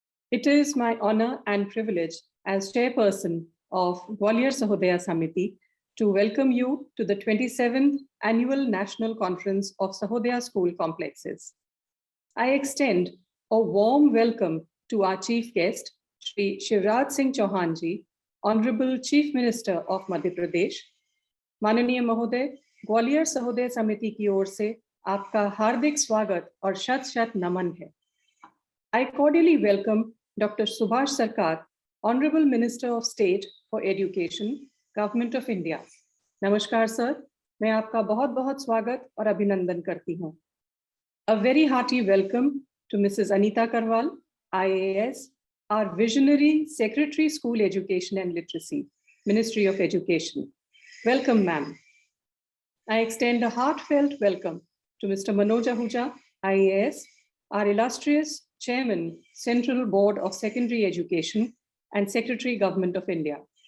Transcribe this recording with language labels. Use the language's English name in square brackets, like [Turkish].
[English] It is my honor and privilege as chairperson of Gwalior Sahodaya Samiti to welcome you to the 27th Annual National Conference of Sahodaya School Complexes. I extend a warm welcome to our chief guest, Shri Shivraj Singh Chauhan ji, Honorable Chief Minister of Madhya Pradesh. [Hindi] माननीय महोदय, ग्वालियर सहोदय समिति की ओर से आपका हार्दिक स्वागत और शत शत नमन है. [English] I cordially welcome Dr. Subhas Sarkar, Honorable Minister of State for Education, Government of India. [Hindi] नमस्कार सर, मैं आपका बहुत बहुत स्वागत और अभिनंदन करती हूँ. [English] A very hearty welcome to Mrs. Anita Karwal, IAS, our visionary Secretary School Education and Literacy, Ministry of Education. Welcome, ma'am. I extend a heartfelt welcome to Mr. Manoj Ahuja, IAS, our illustrious Chairman, Central Board of Secondary Education and Secretary Government of India.